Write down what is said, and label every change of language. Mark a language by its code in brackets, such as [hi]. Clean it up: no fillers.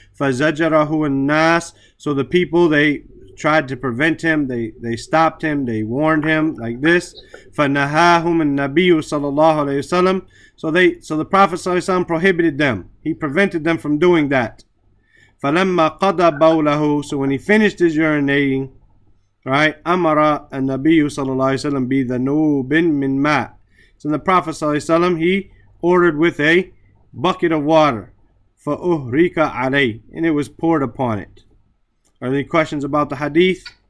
[ar] فَزَجَرَهُ النَّاسِ. [en] So the people, they tried to prevent him, they stopped him, they warned him like this. [ar] فَنَهَاهُمُ النَّبِيُّ صَلَّى اللَّهُ عَلَيْهِ وَسَلَّمَ. [en] So the Prophet ﷺ prohibited them. He prevented them from doing that. [ar] فَلَمَّا قَضَى بَوْلَهُ. [en] So when he finished his urinating, right, [ar] أَمَرَ النَّبِيُّ صَلَّى اللَّهُ عَلَيْهِ وَسَلَّمَ بِذَنُوبٍ مِّن مَاءٍ. [en] So the Prophet ﷺ, he ordered with a bucket of water. [ar] فَأُهْرِكَ عَلَيْهِ. [en] And it was poured upon it. Are there any questions about the hadith?